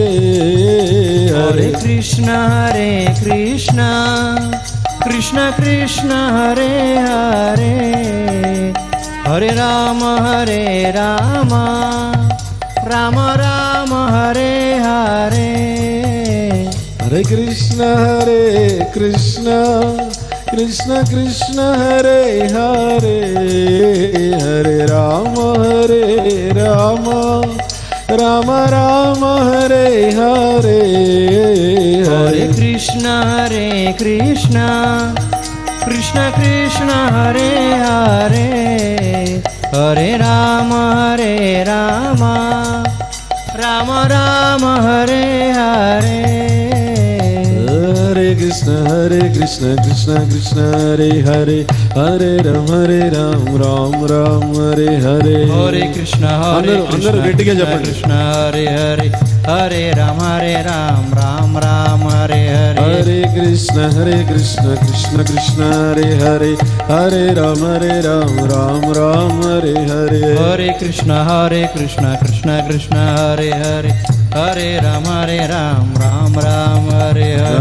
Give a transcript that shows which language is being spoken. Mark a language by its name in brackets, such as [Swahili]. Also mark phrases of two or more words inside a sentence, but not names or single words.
[Telugu] हरे कृष्ण कृष्ण कृष्ण हरे हरे हरे राम राम हरे हरे हरे कृष्ण कृष्ण कृष्ण हरे हरे हरे राम రామ రామ హరే హరే హరే కృష్ణ కృష్ణ కృష్ణ హరే హరే హరే రామ రామ రామ హరే హరే హరే కృష్ణ కృష్ణ కృష్ణ హరే హరే హరే రామ రామ రామ హరే హరే హరే కృష్ణ అందరూ గట్టిగా చెప్పండి. కృష్ణ హరే హరే హరే రామ రామ రామ హరే హరే హరే కృష్ణ కృష్ణ కృష్ణ హరే హరే హరే రామ రామ రామ హరే హరే హరే కృష్ణ కృష్ణ కృష్ణ హరే హరే హరే రామ రామ రామ హరే హరే